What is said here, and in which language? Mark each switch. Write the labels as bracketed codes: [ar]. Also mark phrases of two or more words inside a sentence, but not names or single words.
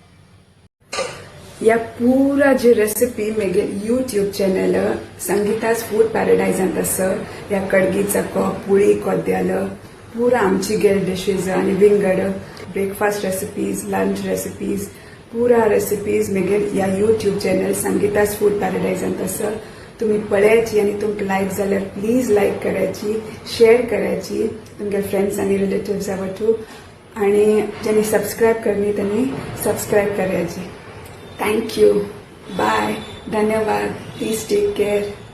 [kok] या पूरा जी रेसिपी मेगेल [en] YouTube channel [kok] संगीताज फूड पॅराडायजान तसं या कडगी चाक्को पुळी कोद्द्याल पूरा आमची गेल डिशीज आनी विंगड [en] breakfast recipes lunch recipes [kok] पूरा रेसिपीज मेगेल या [en] YouTube channel [kok] संगीताज फूड पॅराडायजान तसं तुम्ही पळयाची आणि तुमकां लायक जाल्यार [en] please like [kok] करायची शेअर करायची तुमगे फ्रेंड्स आणि रिलेटिव्स आवटू आणि ज्यांनी सबस्क्राईब करनी त्यांनी सबस्क्राईब करायची [en] thank you bye [kok] धन्यवाद [en] please take care